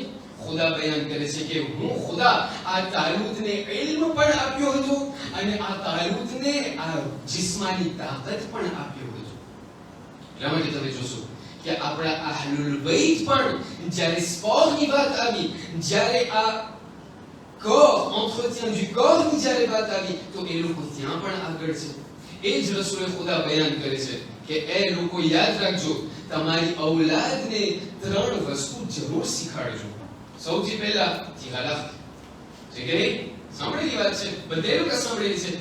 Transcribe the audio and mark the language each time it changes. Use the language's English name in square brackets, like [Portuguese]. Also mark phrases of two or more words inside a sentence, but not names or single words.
[Gujarati] ખુદા બયાન કરે છે કે હું ખુદા આ તાલૂતને ઇલ્મ પણ આપ્યો હતો અને આ તાલૂતને આ જિસ્માની તાકાત પણ આપ્યો હતો. એટલા માટે તમે જોશો કે આપણા અહલુલ બૈત પણ જ્યારે સ્પોર્ટની વાત આવી, જ્યારે આ [French] corps, entretien du corps [Gujarati] ની જ્યારે વાત આવી, તો એ લોકો ત્યાં પણ આગળ છે. એ જ રસૂલ ખુદા બયાન કરે છે કે એ લોકો યાદ રાખજો, તમારી ઔલાદને ત્રણ વસ્તુ જરૂર શીખવાડજો. સૌથી પહેલા તિરાલાખ છે કે નહીં? સાંભળેલી વાત છે, બધે લોકો સાંભળેલી છે.